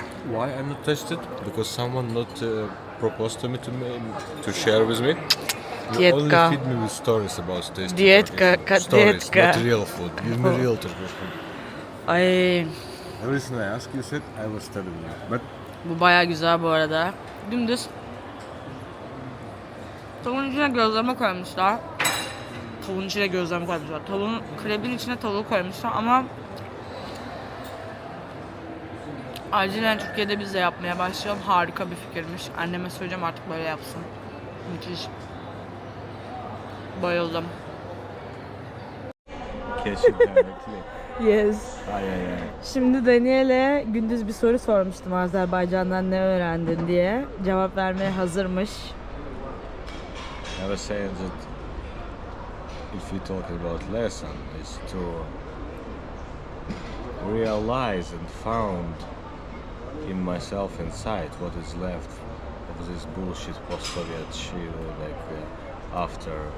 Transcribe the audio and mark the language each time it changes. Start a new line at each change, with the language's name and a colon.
English: Why I'm not tested? Because someone not proposed to me to share with me. You
Russian: Dietka.
English: only feed me with stories about tasting.
Russian: Dietka,
English: Stories,
Russian: dietka.
English: not real food. Give me real Turkish food. Ay, Everything I asked you said I was telling you. But
Turkish: bu bayağı güzel bu arada. Dümdüz. Tavuğun içine gözleme koymuşlar. Tavuğun içine gözleme koymuşlar. Tavuğun krebin içine tavuğu koymuşlar ama acilen Türkiye'de biz de yapmaya başlayalım. Harika bir fikirmiş. Anneme söyleyeceğim artık böyle yapsın. Müthiş. Bayıldım.
English: catch it directly. Yes. Ay.
Turkish: Şimdi Daniel'e gündüz bir soru sormuştum Azerbaycan'dan ne öğrendin diye. Cevap vermeye hazırmış.
English: I was saying that if you talk about lesson, is to realize and found in myself inside what is left of this bullshit post-Soviet shit, like after